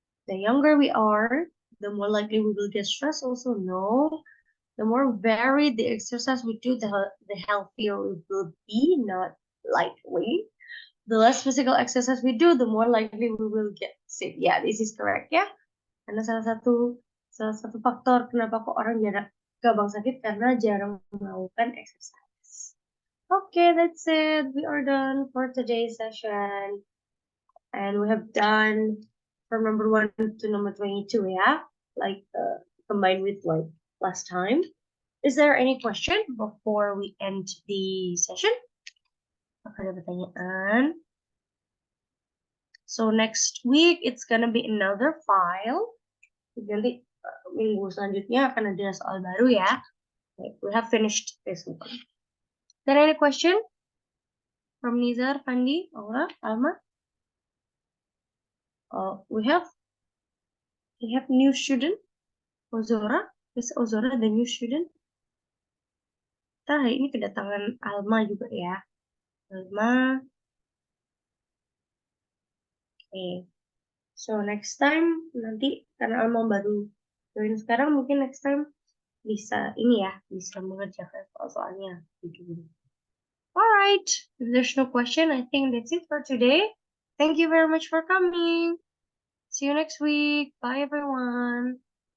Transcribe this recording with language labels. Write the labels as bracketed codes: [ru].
[en] The younger we are, the more likely we will get stressed. Also, no. The more varied the exercise we do, the healthier we will be. Not likely. The less physical exercise we do, the more likely we will get sick. Yeah, this is correct ya. [id] Karena salah satu faktor kenapa kok orang gampang sakit karena jarang melakukan exercise. [en] Okay, that's it. We are done for today's session. And we have done from number 1 to number 22, yeah? Like combined with like last time. Is there any question before we end the session? [id] Apa ada pertanyaan? [en] So next week it's gonna be another file. [id] Nanti minggu selanjutnya akan ada soal baru ya. [en] Okay, we have finished this one. Is there any question from Nizar, Fandi, Aura, Alma? We have new student, Ozora. Is Ozora the new student? [id] Kita hari ini kedatangan Alma juga ya. Alma. [en] Okay. So next time [id] nanti karena Alma baru join sekarang, mungkin [en] next time [id] bisa ini ya, bisa mengerjakan soal-soalnya. [en] Alright, if there's no question, I think that's it for today. Thank you very much for coming. See you next week. Bye everyone.